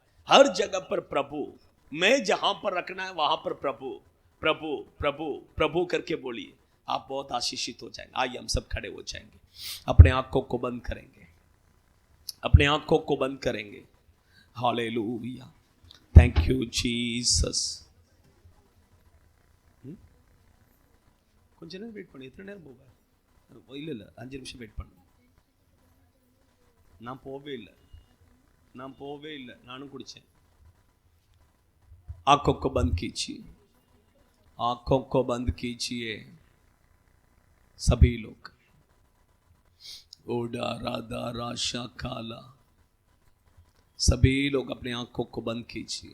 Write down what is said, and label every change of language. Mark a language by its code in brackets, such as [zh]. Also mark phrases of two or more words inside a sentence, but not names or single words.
[hi] हर जगह पर प्रभु, मैं जहां पर रखना है वहां पर प्रभु करके बोलिए, आप बहुत आशीषित हो जाएंगे। आइए हम सब खड़े हो जाएंगे, अपने आंखों को बंद करेंगे, हालेलुया, [en] thank you Jesus. [ta] கொஞ்ச நேரம் வெயிட் பண்ணு, எத்தனை நேரம் போவேன்? இல்லை 5 நிமிஷம் வெயிட் பண்ணு. நான் போவே இல்லை, நானும் कुடிச்சேன். [hi] आंखों को बंद कीजिए सभी लोग। ओडा राधा राशा काला, सभी लोग अपने आंखों को बंद कीजिए।